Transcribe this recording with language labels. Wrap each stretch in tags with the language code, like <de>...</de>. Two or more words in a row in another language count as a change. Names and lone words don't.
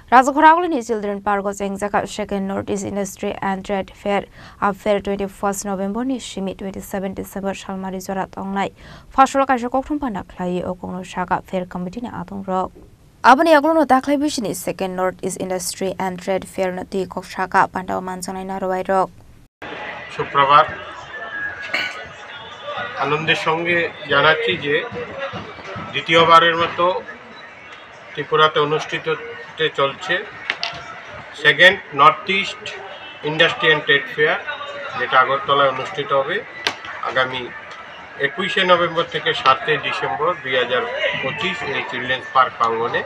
<trp>Rajakhoragolini Children Park was Engzaka second Northeast Industry and Trade Fair Fair 21st November ni Shimi 27 December Shalmari Zorat Onglai Fashol Kasha Koktum Panaklai Okono Shaka Fair Committee Adung Rock Abani Aglono Daklai Bishini second Northeast Industry and Trade Fair Nati Kokshaka Panda Manzanai Narawai Rock</trp> <bn>সুপ্রভাত আনন্দের সঙ্গে জানাচ্ছি যে দ্বিতীয়বারের মতো ত্রিপুরাতে অনুষ্ঠিত হতে চলছে সেকেন্ড নর্থ ইস্ট ইন্ডাস্ট্রি অ্যান্ড ট্রেড ফেয়ার যেটা আগরতলায় অনুষ্ঠিত হবে আগামী 21শে নভেম্বর থেকে 7 ডিসেম্বর 2025 এই চিলড্রেন্স পার্ক প্রাঙ্গণে।</bn>